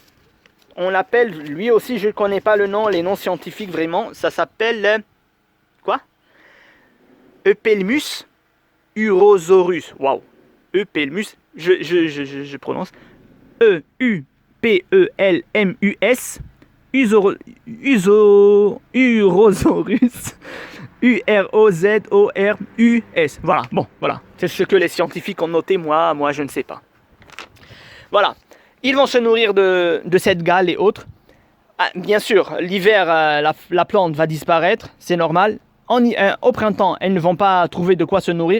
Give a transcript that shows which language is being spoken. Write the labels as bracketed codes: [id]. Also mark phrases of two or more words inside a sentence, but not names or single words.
[fr] On l'appelle, lui aussi je ne connais pas le nom, les noms scientifiques vraiment, ça s'appelle Eupelmus urosaurus. Waouh, Eupelmus, je prononce E-U-P-E-L-M-U-S Urosaurus U-R-O-Z-O-R-U-S. Voilà, bon, voilà. C'est ce que les scientifiques ont noté, moi je ne sais pas. Voilà. Ils vont se nourrir de cette gale et autres. Ah, bien sûr, l'hiver, la plante va disparaître, c'est normal. Au printemps, elles ne vont pas trouver de quoi se nourrir.